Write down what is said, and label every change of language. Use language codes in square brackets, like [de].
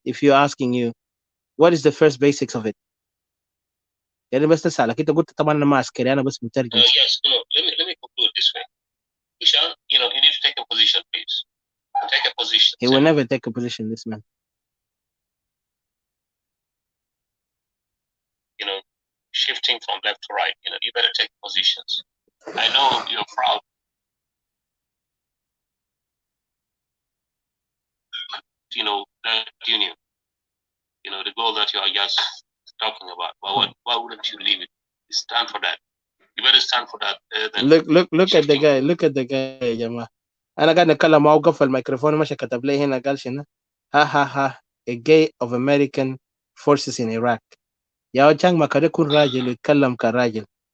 [en] If you're asking you, what is the first basics of it? [ar] يعني بس تسألك انت قلت طبعا انا ما عسكري انا بس مترجم. [en] Yes, no, let me conclude this way. Ishan, you need to take a position, please. Take a position. He will never take a position, this man. Shifting from left to right, you better take positions. I know you're proud. That union, the goal that you are just talking about. But why wouldn't you leave it? Stand for that. You better stand for that. Look at the guy. Look at the guy, [ar] يا جماعة. أنا قاعد نتكلم معه وقفل الميكروفون ماشي كتب لي هنا قال شنو؟ ها [en] a gay of American forces in Iraq. [ar] يا وجهك ما كده يكون راجل يتكلم كراجل.